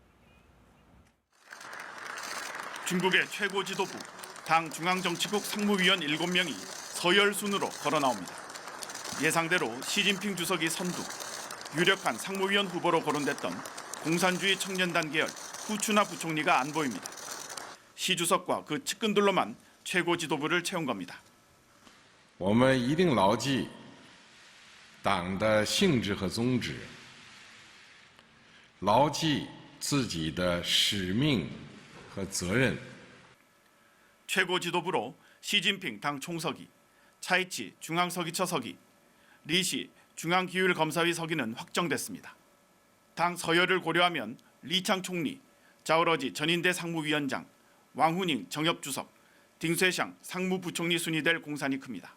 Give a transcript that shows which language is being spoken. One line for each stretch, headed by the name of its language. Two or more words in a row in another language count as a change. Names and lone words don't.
Korean: 중국의 최고 지도부, 당 중앙정치국 상무위원 7명이 서열 순으로 걸어 나옵니다. 예상대로 시진핑 주석이 선두, 유력한 상무위원 후보로 거론됐던 공산주의 청년단 계열 후추나 부총리가 안 보입니다. 시 주석과 그 측근들로만 최고 지도부를 채운 겁니다.
Chinese: 我们一定牢记党的性质和宗旨，牢记自己的使命和责任。
Korean: 최고 지도부로 시진핑 당 총서기, 차이치 중앙서기처 서기, 리시 중앙기율검사위 서기는 확정됐습니다. 당 서열을 고려하면 리창 총리, 자오러지 전인대 상무위원장, 왕후닝 정협주석, 딩쇠샹 상무부총리 순이 될 공산이 큽니다.